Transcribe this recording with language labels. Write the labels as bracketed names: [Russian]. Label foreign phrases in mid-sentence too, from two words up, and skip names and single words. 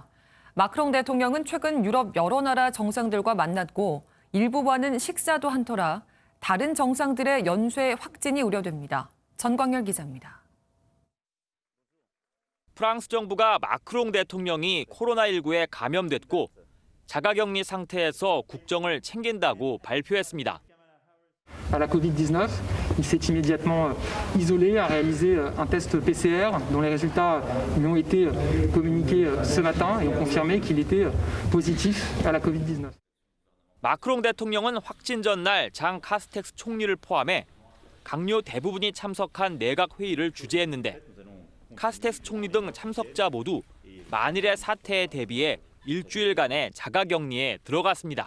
[Korean] 마크롱 대통령은 최근 유럽 여러 나라 정상들과 만났고 일부와는 식사도 한 터라 다른 정상들의 연쇄 확진이 우려됩니다. 전광열 기자입니다. 프랑스 정부가 마크롱 대통령이 코로나19에 감염됐고 자가격리 상태에서 국정을 챙긴다고 발표했습니다. [French] À la Covid-19, il s'est immédiatement isolé, a réalisé un test PCR dont les résultats lui ont été communiqués ce matin et ont confirmé qu'il était positif à la Covid-19. [Korean] 마크롱 대통령은 확진 전날 장 카스텍스 총리를 포함해 강요 대부분이 참석한 내각 회의를 주재했는데 카스텍스 총리 등 참석자 모두 만일의 사태에 대비해 일주일간의 자가격리에 들어갔습니다.